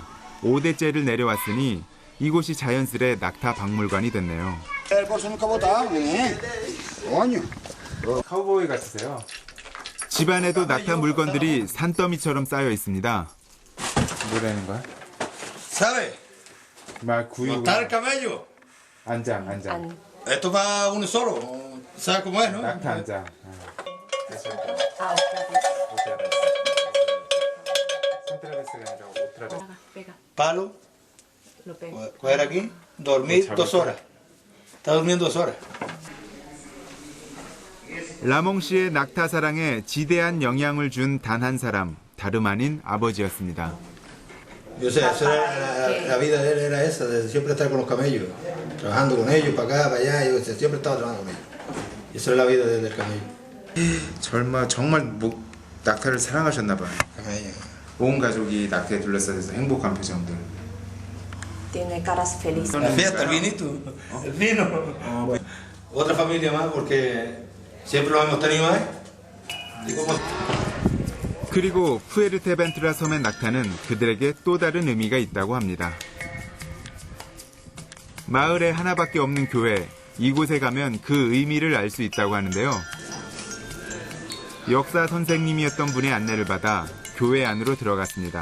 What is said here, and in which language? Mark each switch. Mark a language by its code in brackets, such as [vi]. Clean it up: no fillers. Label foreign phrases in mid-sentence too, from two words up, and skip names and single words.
[ko] 5대째를 내려왔으니 이곳이 자연스레 낙타 박물관이 됐네요. 카우보이 같으세요? 집안에도 낙타 물건들이 산더미처럼 쌓여 있습니다. 뭐라는 거야? [es] ¿Sabe? [ko] 말 구유. [es] Montar el camello. [ko] 안장. [es] Esto va uno solo. ¿Sabes cómo es, no? [ko] 낙타 안장. [es] Palo. Coger aquí. Dormir 2 horas. Está durmiendo 2 horas. [ko] 라몽 씨의 낙타 사랑에 지대한 영향을 준 단 한 사람, 다름 아닌 아버지였습니다. [es] Yo sé, eso era, la vida de él era esa, de siempre estar con los camellos, trabajando con ellos, para acá, para allá, yo siempre estaba trabajando con ellos. Esa era la vida del camello. [ko] 정말 낙타를 사랑하셨나 봐요. [es] Camello. [ko] 온 가족이 낙타에 둘러싸여서 행복한 표정들. [es] Tiene caras felices. La fiesta, el vinito, el vino. Otra familia más, porque siempre lo hemos tenido ahí. [ko] 그리고 푸에르테벤투라 섬의 낙타는 그들에게 또 다른 의미가 있다고 합니다. 마을에 하나밖에 없는 교회, 이곳에 가면 그 의미를 알 수 있다고 하는데요. 역사 선생님이었던 분의 안내를 받아 교회 안으로 들어갔습니다.